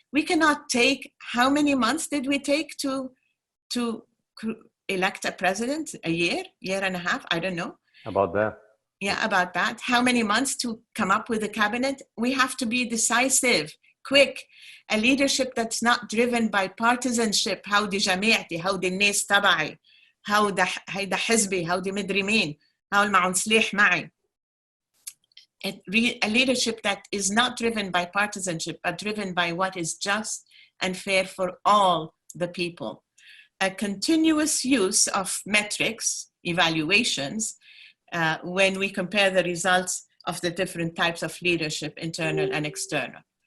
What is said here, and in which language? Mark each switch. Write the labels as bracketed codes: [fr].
[en] We cannot take, how many months did we take to elect a president? A year and a half? I don't know. About that. Yeah, about that. How many months to come up with a cabinet? We have to be decisive, quick, a leadership that's not driven by partisanship. [ar] هودي جماعتي، هودي الناس تبعي، هيدا حزبي، هودي مدري مين، هول معهم سلاح معي. [en] A leadership that is not driven by partisanship, but driven by what is just and fair for all the people. A continuous use of metrics, evaluations, when we compare the results of the different types of leadership, internal and external.